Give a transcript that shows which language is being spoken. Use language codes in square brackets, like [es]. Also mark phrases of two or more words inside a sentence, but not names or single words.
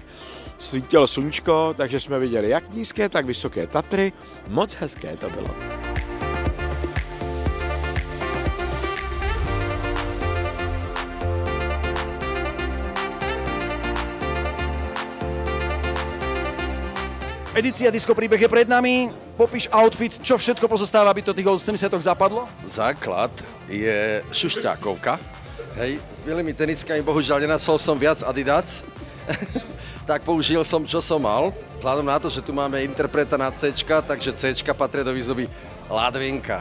[cs] Svítilo sluníčko, takže jsme viděli jak nízké, tak vysoké Tatry. Moc hezké to bylo. [sk] Edícia Disco Príbeh je pred nami. Popíš outfit, čo všetko pozostáva, aby to tých 80-tok zapadlo? Základ je šušťákovka. Hej, s bielými teniskami bohužiaľ nenasol som viac Adidas. Tak použil som, čo som mal. Vzhľadom na to, že tu máme interpreta na C, takže C patrí do výzdoby Ladvinka.